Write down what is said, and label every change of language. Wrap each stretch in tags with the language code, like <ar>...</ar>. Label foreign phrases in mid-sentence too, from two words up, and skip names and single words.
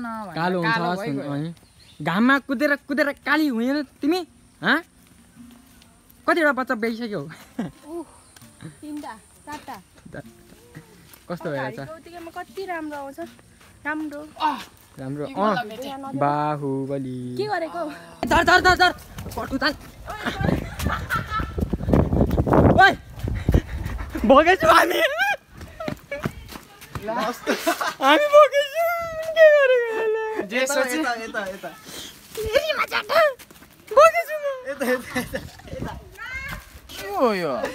<ne>कालो हुन्छ घाममा कुदेर कुदेर काली हुँदैन तिमी कतिवटा बच्चा बेचिसक्यौ तीनटा चारटा कस्तो भइरहेछ कति राम्रो आउँछ राम्रो राम्रो बाहुबली के गरेको धर धर धर धर पटु तान ओइ भोगेछौँ हामी भोगेछौँ के गरेको जे सोचे यता के हो यो</ne>